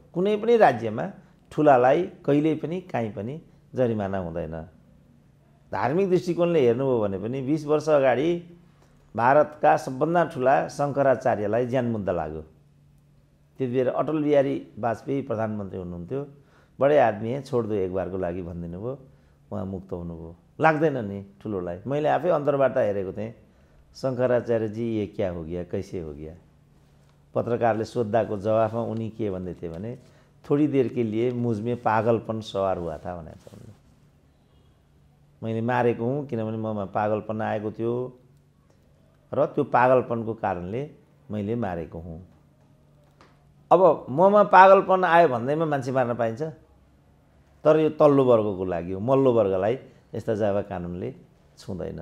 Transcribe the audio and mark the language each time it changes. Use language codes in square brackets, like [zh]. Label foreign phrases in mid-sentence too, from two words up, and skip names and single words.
[ne] कुनै पनि राज्यमा ठुलालाई कहिल्यै पनि काहीँ पनि जरिमाना हुँदैन। धार्मिक दृष्टिकोणले हेर्नुभयो भने पनि 20 वर्ष अगाडि भारतका सबभन्दा ठुला शङ्कराचार्यलाई ज्यान मुद्दा लाग्यो। त्यतिबेर अटल बिहारी वाजपेयी प्रधानमन्त्री हुनुहुन्थ्यो। [hi] बडे आदमी है, छोड दो एक बारको [ne] लागि भनिदिनु भयो, उहाँ मुक्त हुनुभयो। लाग्दैन नि ठुलोलाई। मैले आफै अन्तर्वार्ता हेरेको थिएँ, शङ्कराचार्य जी [hi] ये क्या हो गया, कैसे हो गया। [ne] पत्रकारले सोद्धाको जवाफमा उनी के भन्दै थिए भने [hi] थोड़ी देर के लिए मुझमें पागलपन सवार हुआ था [ne] भनेको छ। मैले मारेको हुँ किनभने ममा पागलपन आएको थियो र त्यो पागलपनको कारणले मैले मारेको हुँ। अब ममा पागलपन आयो भन्दैमा मान्छे मार्न पाइन्छ? तर यो तल्लो वर्गको लागि हो। मल्लो वर्गलाई यस्ता जावा कानुनले छुँदैन।